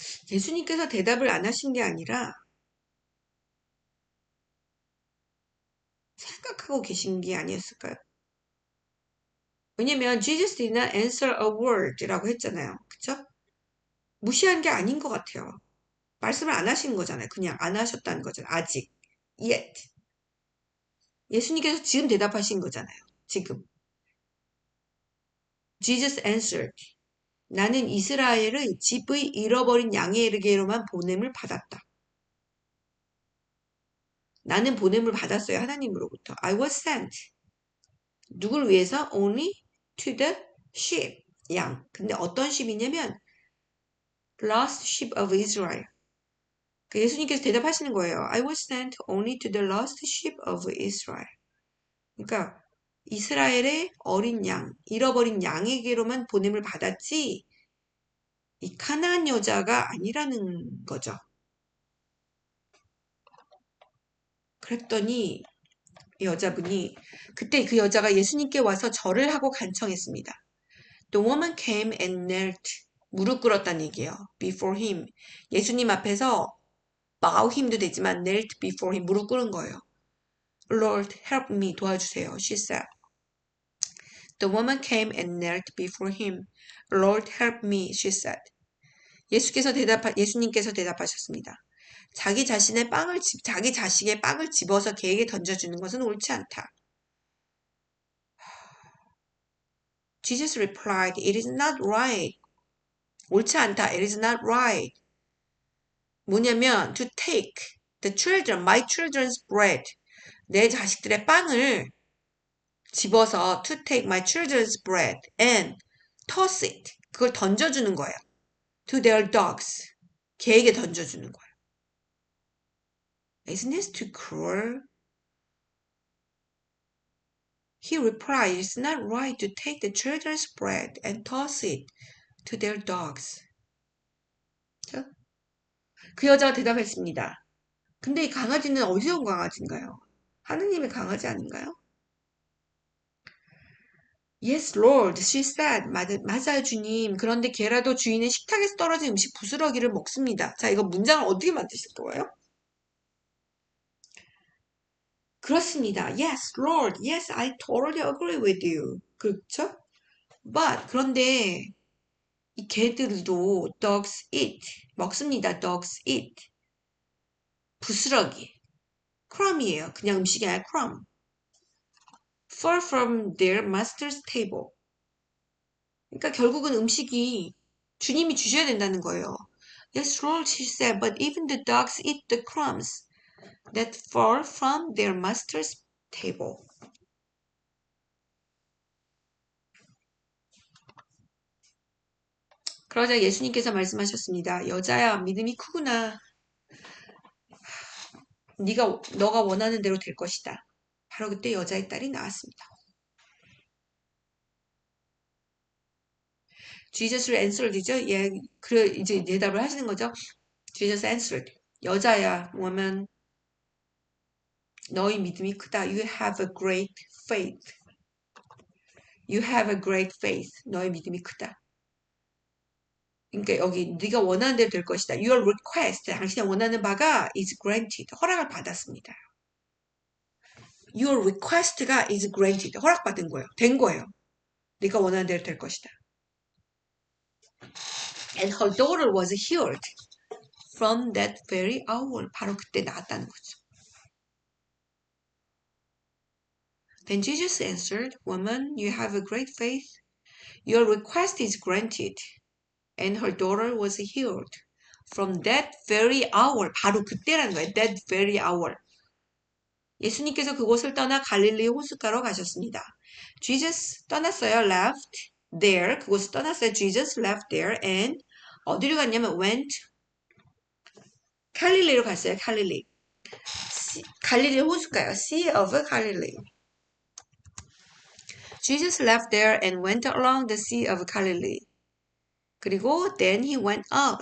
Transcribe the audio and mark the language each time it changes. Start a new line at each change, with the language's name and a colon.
Korean: 예수님께서 대답을 안 하신 게 아니라 생각하고 계신 게 아니었을까요? 왜냐면
English: Jesus did not answer a word
Korean: 라고 했잖아요. 그쵸? 무시한 게 아닌 것 같아요. 말씀을 안 하신 거잖아요. 그냥 안 하셨다는 거잖아요. 아직. Yet. 예수님께서 지금 대답하신 거잖아요. 지금.
English: Jesus answered.
Korean: 나는 이스라엘의 집의 잃어버린 양에게로만 보냄을 받았다. 나는 보냄을 받았어요. 하나님으로부터.
English: I was sent.
Korean: 누굴 위해서?
English: Only to the sheep. 양.
Korean: 근데 어떤
English: sheep이냐면 lost sheep of Israel.
Korean: 그 예수님께서 대답하시는 거예요.
English: I was sent only to the lost sheep of Israel.
Korean: 그러니까 이스라엘의 어린 양, 잃어버린 양에게로만 보냄을 받았지 이 가나안 여자가 아니라는 거죠. 그랬더니 여자분이 그때 그 여자가 예수님께 와서 절을 하고 간청했습니다.
English: The woman came and knelt.
Korean: 무릎 꿇었다는 얘기예요.
English: Before him.
Korean: 예수님 앞에서
English: bow him도 되지만 knelt before him.
Korean: 무릎 꿇은 거예요.
English: Lord, help me.
Korean: 도와주세요.
English: She said. The woman came and knelt before him. Lord, help me. She said.
Korean: 예수님께서 대답하셨습니다. 자기 자식의 빵을 집어서 개에게 던져주는 것은 옳지 않다.
English: Jesus replied, It is not right.
Korean: 옳지 않다.
English: It is not right.
Korean: 뭐냐면
English: to take my children's bread.
Korean: 내 자식들의 빵을 집어서
English: to take my children's bread and toss it.
Korean: 그걸 던져주는 거예요.
English: To their dogs.
Korean: 개에게 던져주는 거예요.
English: Isn't this too cruel? He replied, It's not right to take the children's bread and toss it to their dogs.
Korean: 그 여자가 대답했습니다. 근데 이 강아지는 어디서 온 강아지인가요? 하느님의 강아지 아닌가요?
English: Yes, Lord, she said.
Korean: 맞아요, 주님. 그런데 개라도 주인의 식탁에서 떨어진 음식 부스러기를 먹습니다. 자, 이거 문장을 어떻게 만드실 거예요? 그렇습니다.
English: Yes, Lord. Yes, I totally agree with you.
Korean: 그렇죠? But, 그런데 이 개들도
English: dogs eat.
Korean: 먹습니다.
English: dogs eat.
Korean: 부스러기. crumb이에요. 그냥 음식이 아니라 crumb.
English: Far from their master's table.
Korean: 그러니까 결국은 음식이 주님이 주셔야 된다는 거예요.
English: Yes, Lord, she said, but even the dogs eat the crumbs that fall from their master's table.
Korean: 그러자 예수님께서 말씀하셨습니다. 여자야, 믿음이 크구나. 너가 원하는 대로 될 것이다. 바로 그때 여자의 딸이 나왔습니다.
English: Jesus answered죠?
Korean: 예, 그래 이제 대답을 하시는 거죠.
English: Jesus answered.
Korean: 여자야, woman, 너의 믿음이 크다.
English: You have a great faith. You have a great faith.
Korean: 너의 믿음이 크다. 그러니까 여기 네가 원하는 대로 될 것이다.
English: Your request,
Korean: 당신이 원하는 바가
English: is granted.
Korean: 허락을 받았습니다.
English: Your request가 is granted.
Korean: 허락받은 거예요. 된 거예요. 네가 원하는 대로 될 것이다.
English: And her daughter was healed from that very hour.
Korean: 바로 그때 나았다는 거죠.
English: Then Jesus answered, Woman, you have a great faith. Your request is granted. And her daughter was healed from that very hour.
Korean: 바로 그때라는 거예요.
English: That very hour.
Korean: 예수님께서 그곳을 떠나 갈릴리 호숫가로 가셨습니다. Jesus 떠났어요.
English: Left there.
Korean: 그곳을 떠났어요.
English: Jesus left there and
Korean: 어디로 갔냐면
English: went
Korean: 갈릴리로 갔어요. 갈릴리 호숫가요. Sea of Galilee.
English: Jesus left there and went along the Sea of Galilee.
Korean: 그리고
English: then he went up.